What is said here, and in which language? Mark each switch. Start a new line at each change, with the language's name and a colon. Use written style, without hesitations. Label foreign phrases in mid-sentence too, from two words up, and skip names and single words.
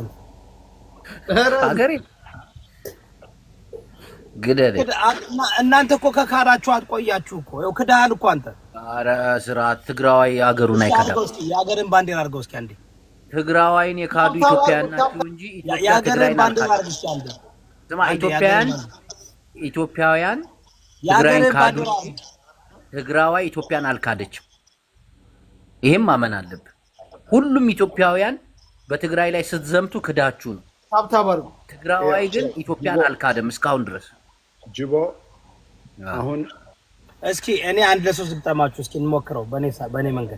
Amharic: ሀገሬ ግደለ። እናንተ እኮ ከካዳችሁ አትቆያችሁ እኮ ያው ክዳሃል እኮ አንተ። ኧረ ስርዓት ትግራዋይ ሀገሩን አይከዳም። የሀገርን ባንዲራ አድርገው እስኪ አንዴ። ትግራዋይን የካዱ ኢትዮጵያውያን ናቸው እንጂ ኢትዮጵያ ትግራይን አልካደች። ስማ ኢትዮጵያውያን ትግራይን ካዱ፣ ትግራዋይ ኢትዮጵያን አልካደችም። ይሄም ማመን አለብህ። ሁሉም ኢትዮጵያውያን በትግራይ ላይ ስትዘምቱ ክዳችሁ ነው። ትግራዋይ ግን ኢትዮጵያን አልካደም እስካሁን ድረስ። ጅቦ አሁን እስኪ እኔ አንድ ለሶስት ግጠማችሁ እስኪ እንሞክረው። በኔ መንገድ